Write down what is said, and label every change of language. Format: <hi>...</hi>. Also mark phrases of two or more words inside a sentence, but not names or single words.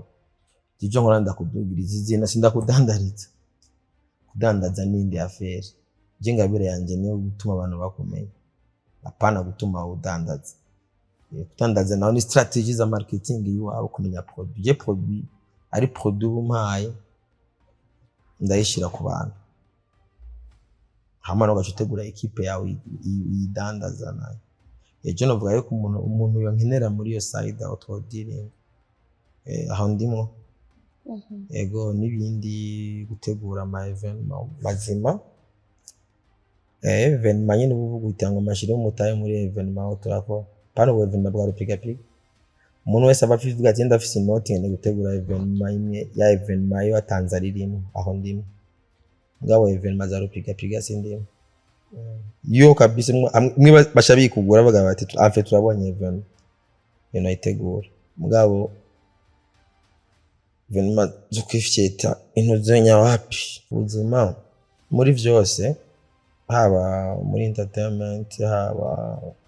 <rn>je nkora ndakudugiriza izina sindakudandariza kudandaza n'indi affaire je ngabire yanje niyo gutuma abantu bakumenye apana gutuma udandaza kudandaza naho ni strategy za marketing yiwawe kumenya produit je produit ari produit umpaye ndayishira ku bantu hama no gacutegura equipe yawe yidandaza nayo ejo novuga yuko umuntu yonkenera muri yo side</rn> <en>auto dealing</en> <rn>aho ndimo ego nibindi gutegura ama evenement mazima evenement nyine uvuga utanga amashiro mutaye muri evenement turako pano evenement bwa rupigapiga umuntu wese aba afite ati ndafise inoti ngene gutegura evenement imwe ya evenement yo Tanzania ririmo aho ndimo ngabo evenement za rupigapiga sindimo yo kabisa mwe bashabi kugura baga bati amfe turabonye evenement yitegura mugabo evenement zo kwifyeta intuzenya wapi ubuzima muri vyose haba muri entertainment haba</rn>